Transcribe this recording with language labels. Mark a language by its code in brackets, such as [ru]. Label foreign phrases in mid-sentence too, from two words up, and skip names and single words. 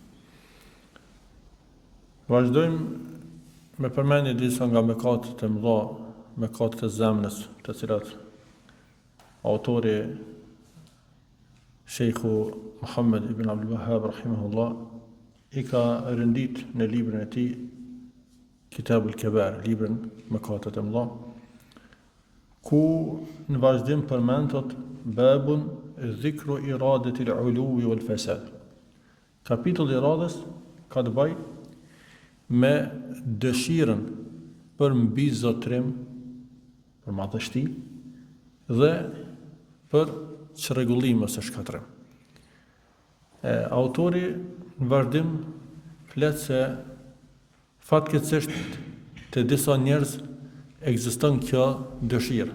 [sq] Vazhdojmë me përmendje disa nga mëkatet e mëdha, mëkatet e zemrës, të cilat autori Sheikhu Muhammad ibn Abdul Wahhab rahimahullah i ka rëndit në librin e tij Kitabul Kabair, librin mëkatet e mëdha, ku në vazhdim përmendet [ar] باب ذكر إرادة العلو والفساد. [sq] Kapitulli i iradës ka të bëjë me dëshirën për mbizotrim, për madhështi dhe për çrregullim ose shkatrim. Autori në vazhdim flet se fatkeqësisht te disa njerëz ekziston kjo dëshirë.